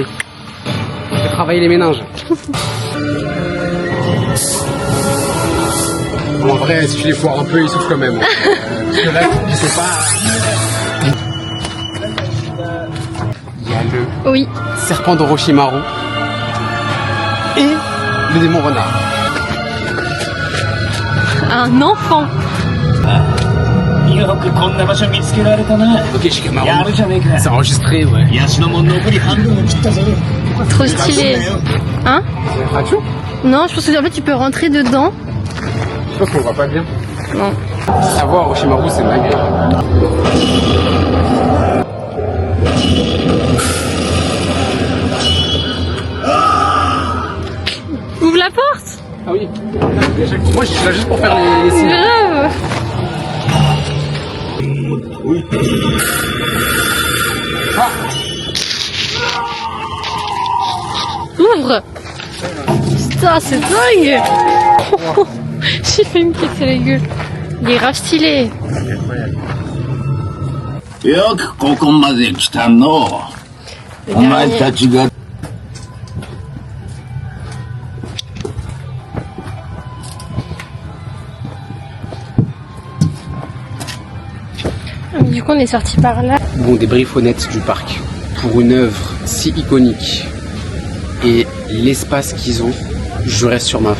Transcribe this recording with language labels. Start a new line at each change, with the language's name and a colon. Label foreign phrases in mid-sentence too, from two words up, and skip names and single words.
French: Faut travailler les méninges. En vrai, si tu les foires un peu, ils souffrent quand même. Parce que là, je sais pas. Il y a le Oui. serpent d'Orochimaru et le démon renard. Un enfant.
Japanese: よくこんな場所見つけられたな
French: Ok, Shikamaru.
Japanese: やるじゃねえか
French: C'est enregistré, ouais.
Japanese: ヤシのも残り半分を切ったぞ
French: Trop stylé. Hein? C'est une fracture? Non, je pense que en fait, tu peux rentrer dedans. Je pense qu'on voit pas bien. Non. Savoir Orochimaru, c'est dingue. Ouvre la porte. Ah oui. Moi, je suis là juste pour faire les C'est signes. grave. Ah. Ouvre. Putain, c'est dingue. J'ai fait une petite la gueule. Il est grave stylé.
Japanese: よくここまで来たの
French: Le
Japanese: お前
French: dernier.
Japanese: たちが
French: Du coup, on est sorti par là. Bon, des briefs honnêtes du parc. Pour une œuvre si iconique et l'espace qu'ils ont, je reste sur ma faim.